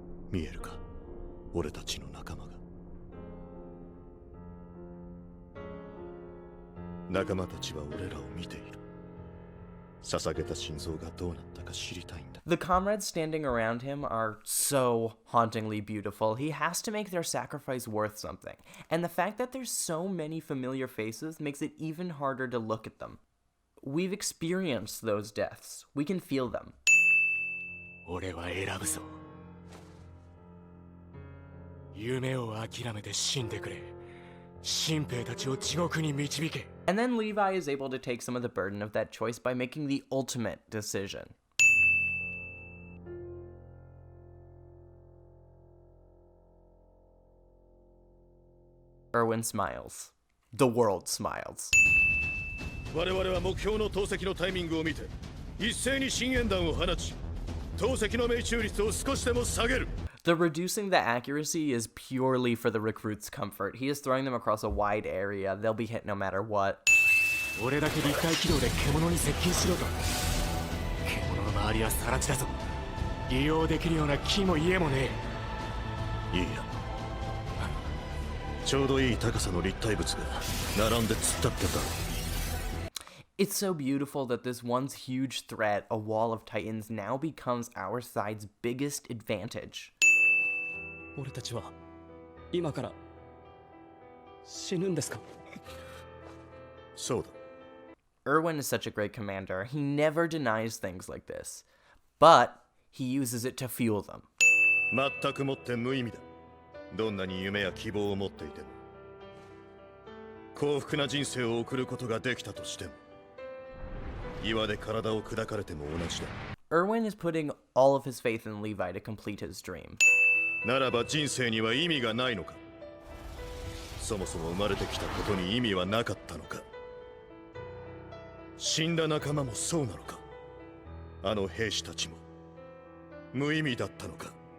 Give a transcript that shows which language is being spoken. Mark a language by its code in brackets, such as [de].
[ja] リヴァイ、見えるか、俺たちの仲間が。仲間たちは俺らを見ている。捧げた心臓がどうなったか知りたいんだ。 [en] The comrades standing around him are so hauntingly beautiful. He has to make their sacrifice worth something. And the fact that there's so many familiar faces makes it even harder to look at them. We've experienced those deaths. We can feel them. [ja] 俺は選ぶぞ。夢を諦めて死んでくれ。新兵たちを地獄に導け。 [en] And then Levi is able to take some of the burden of that choice by making the ultimate decision. Erwin smiles. The world smiles. [ja] 我々は目標の投石のタイミングを見て一斉に深淵弾を放ち投石の命中率を少しでも下げる。 [en] The reducing the accuracy is purely for the recruits' comfort. He is throwing them across a wide area. They'll be hit no matter what. [ja] 俺だけ立体軌道で獣に接近しろと。獣の周りは更地だぞ。利用できるような木も家もねえ。いいや。ちょうどいい高さの立体物が並んで突っ立ってた。 [en] It's so beautiful that this once huge threat, a wall of titans, now becomes our side's biggest advantage. [ja] 俺たちは今から死ぬんですか？そうだ。 [en] Erwin is such a great commander. He never denies things like this. But he uses it to fuel them. [ja] 全くもって無意味だ。どんなに夢や希望を持っていても幸福な人生を送ることができたとしても岩で体を砕かれても同じだ。 [en] Erwin is putting all of his faith in Levi to complete his dream. [ja] ならば人生には意味がないのか。そもそも生まれてきたことに意味はなかったのか。死んだ仲間もそうなのか。あの兵士たちも無意味だったのか。